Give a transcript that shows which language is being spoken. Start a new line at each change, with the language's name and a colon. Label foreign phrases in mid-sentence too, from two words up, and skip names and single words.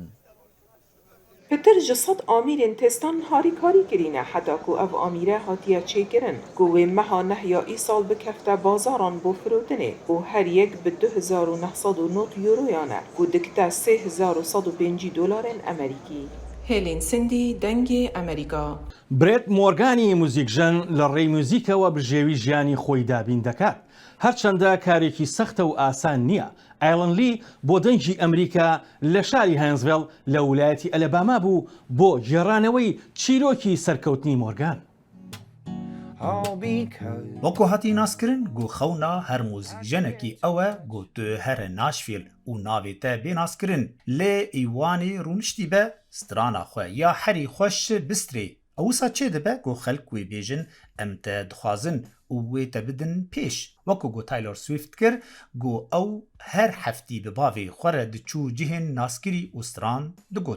Kurdish: Pitir ji sed amîrên testan harîkarî kirîne heta ku ev amîre hatiye çêkirin ku wê meha nehya îsal bikefte bazaran bo firotinê û her yek bi 2990 euroyan e ku dikte 3150 dolarên Amerîkî. Hêlên Sindî dengê Amerîka.
Central Kurdish: برێت مۆرگانی موزیکژن لە ڕێی موزیکەوە بژێوی ژیانی خۆی دابین دەکات. هەرچەندە کارێکی سەختە و ئاسان نییە. ئایلەن لی بۆ دەنگی ئەمریکا لە شاری هەنزڤێڵ لە ویلایەتی ئەلەباما بوو بۆ گێڕانەوەی چیرۆکی سەرکەوتنی مۆرگان.
Kurdish: وەکو هاتی ناسکردن گو خەونا هەر موزیکژنێکی ئەوە گو tu here Nashville û navê te bê naskirin lê îwanê rûniştî be strana xwe ya herî xweş bistrê. Ewisa çê dibe ku xelk wê bêjin em te dixwazin û wê te bidin pêş. Wekû got Taylor Swift kir got ew her heftî bi bavê xwe re diçû cihên naskirî û stran digot.